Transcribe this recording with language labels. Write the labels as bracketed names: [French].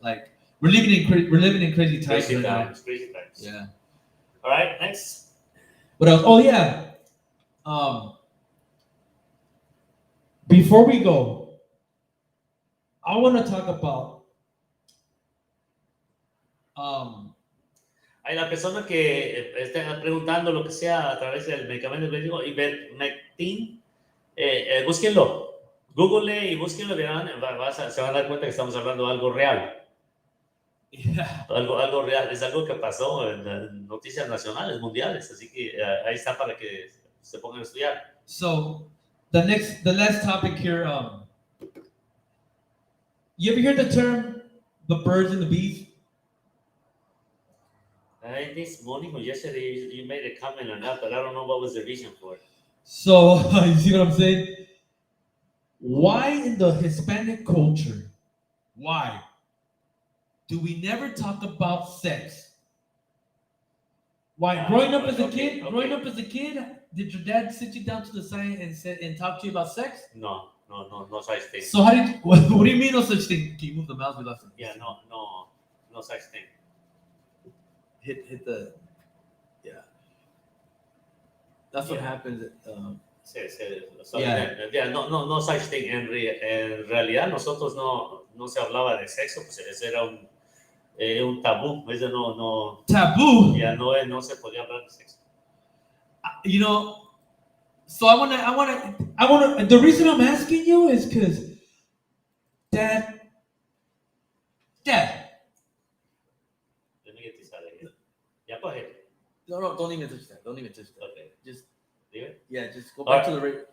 [English] Like we're living in crazy times. Crazy times. Yeah. All right. Next. What else? Oh yeah. Before we go, I want to talk about [Spanish] Hay la persona que esté preguntando lo que sea a través del medicamento médico Ivermectin, búsquenlo, google y búsquenlo, se van a dar cuenta que estamos hablando de algo real. [English] Yeah. [Spanish] Algo real, es algo que pasó en noticias nacionales, mundiales, así que ahí está para que se pongan a estudiar. [English] So, the last topic here, you ever hear the term the birds and the bees? This morning or yesterday, you made a comment on that, but I don't know what was the reason for it. So, you see what I'm saying? Why in the Hispanic culture, why do we never talk about sex? Why? Growing up as a kid, did your dad sit you down to the side and talk to you about sex? No such thing. So what do you mean no such thing? Can you move the mouse? We lost it. Yeah, no such thing. Hit the, yeah. That's what happens. No such thing. [Spanish] En realidad nosotros no se hablaba de sexo, pues ese era un tabú. Ese no. [English] Taboo. [Spanish] Ya no se podía hablar de sexo. [English] You know, so I wanna. The reason I'm asking you is because, Dad. Let me get this out of here. Yeah, go ahead. No, don't even touch that. Okay. Just leave it. Yeah, just go back to the radio.